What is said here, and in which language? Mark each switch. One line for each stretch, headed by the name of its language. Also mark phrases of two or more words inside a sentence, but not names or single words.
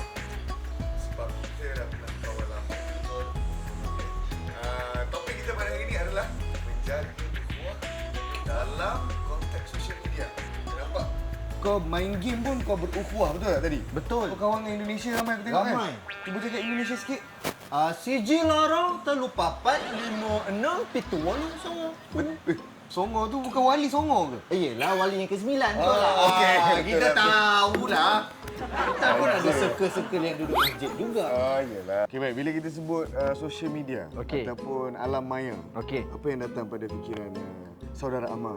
Malay: Sebab kita dah pernah kawan lama. Betul. Topik kita pada hari ini adalah menjaga ukhuwah dalam konteks sosial media. Nampak? Kau main game pun kau berukhuwah, betul tak tadi? Betul. Kau kawan dengan Indonesia ramai aku tengok Ramai. kan? Cuba cakap Indonesia sikit.
Javanese: Siji lorong telu papat lima enam pitu walu songo.
Malay: Songo tu bukan wali Songo ke? Iyalah wali yang ke-9 tu lah. okey. Kita Betul, tahulah. Kita pun ada circle-circle yang duduk masjid juga. Iyalah. Okey, baik. Bila kita sebut
English: social media
Malay: ataupun alam maya, apa yang datang pada fikiran saudara Amar?